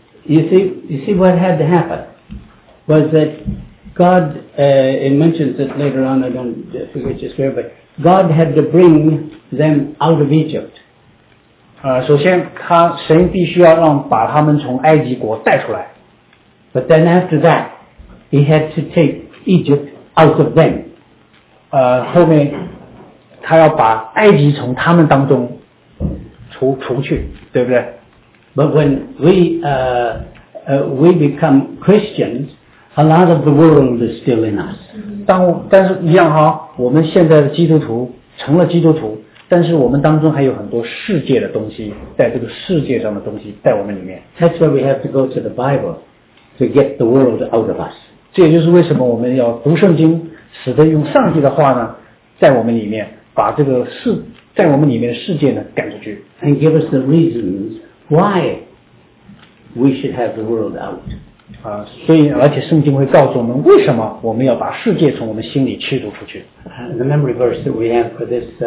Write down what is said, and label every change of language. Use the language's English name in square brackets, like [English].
[English] You see what had to happen was that God, it mentions it later on, I don't forget just where, but God had to bring them out of Egypt. [Chinese] 首先他神必须要让把他们从埃及国带出来。 [English] But then after that, He had to take Egypt out of them. [Chinese] 后面他要把埃及从他们当中除去，对不对？ [English] But when we become Christians, a lot of the world is still in us. [Chinese] 但是一样哈，我们现在的基督徒成了基督徒，但是我们当中还有很多世界的东西，在这个世界上的东西在我们里面。 [English] That's why we have to go to the Bible to get the world out of us. [Chinese] 这也就是为什么我们要读圣经，使得用上帝的话呢，在我们里面把这个世在我们里面的世界呢赶出去。 [English] And give us the reasons why we should have the world out. [Chinese] 啊，所以而且圣经会告诉我们为什么我们要把世界从我们心里驱逐出去。 [English] The memory verse that we have for this.